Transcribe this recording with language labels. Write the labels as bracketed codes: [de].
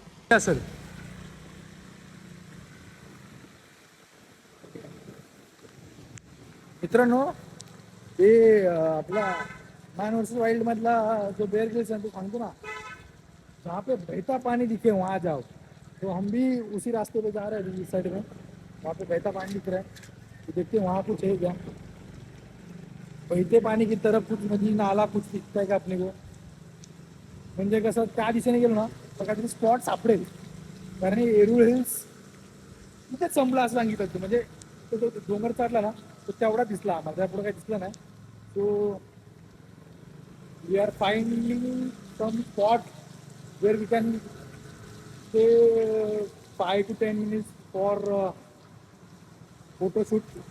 [mr] Sir मित्रांनो, ते आपला मॅन वर्सेस वाइल्ड मधला जो बेअर ग्रिल्स आहे तो सांगतो ना, [hi] जहाँ पे बहता पानी दिखे वहाँ जाओ. तो हम भी उसी रास्ते पे जा रहे हैं इस साइड में. वहाँ पे बहता पानी दिख रहा है. तो देखते हैं वहाँ कुछ है क्या. बहते पानी की तरफ कुछ नदी नाला कुछ दिखता है का अपने को. [mr] म्हणजे कसं त्या दिशेने गेलो ना तर काहीतरी स्पॉट सापडेल. कारण हे येरूळ हिल्स तिथेच संपला असं सांगितलं होतं. म्हणजे तो डोंगर चढला ना तो तेवढा दिसला आम्हाला. त्या पुढे काही दिसलं नाही. [en] So we are finding some spot where we can stay 5 to 10 minutes for photoshoot.